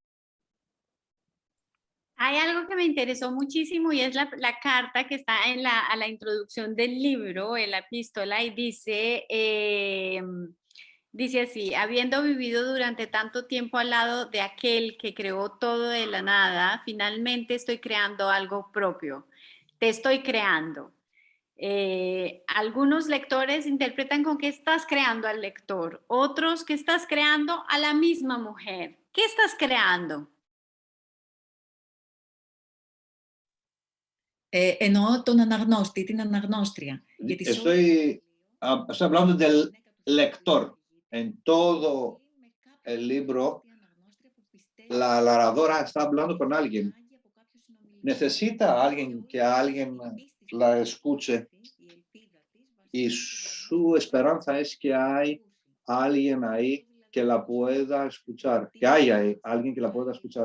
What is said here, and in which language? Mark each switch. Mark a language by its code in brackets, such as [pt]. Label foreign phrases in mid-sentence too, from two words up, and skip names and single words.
[es] Hay algo que me interesó muchísimo y es la carta que está a la introducción del libro, en la epístola, y dice así: habiendo vivido durante tanto tiempo al lado de aquel que creó todo de la nada, finalmente estoy creando algo propio. Te estoy creando. Algunos lectores interpretan con que estás creando al lector, otros que estás creando a la misma mujer. ¿Qué estás creando? [el] Εννοώ τον αναγνώστη, την αναγνώστρια. [es] Estoy hablando del lector. En todo el libro, la narradora está hablando con alguien. Necesita a alguien que alguien la escuche. Y su esperanza es que hay alguien ahí que la pueda escuchar, que haya alguien que la pueda escuchar.